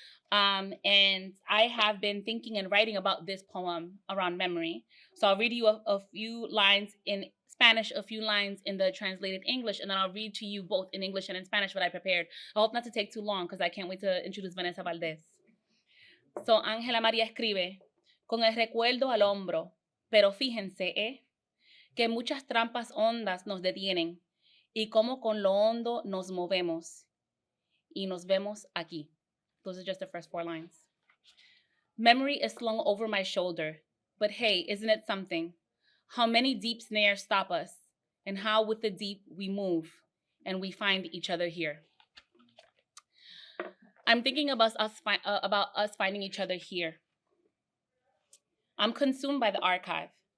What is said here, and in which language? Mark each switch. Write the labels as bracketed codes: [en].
[en] And I have been thinking and writing about this poem around memory. So I'll read you a few lines in Spanish, a few lines in the translated English, and then I'll read to you both in English and in Spanish what I prepared. I hope not to take too long because I can't wait to introduce Vanessa Valdés. [es] So Ángela María escribe, con el recuerdo al hombro, pero fíjense, que muchas trampas hondas nos detienen y cómo con lo hondo nos movemos y nos vemos aquí. [en] Those are just the first 4 lines. Memory is slung over my shoulder, but hey, isn't it something? How many deep snares stop us, and how with the deep we move, and we find each other here. I'm thinking about us finding each other here. I'm consumed by the archive,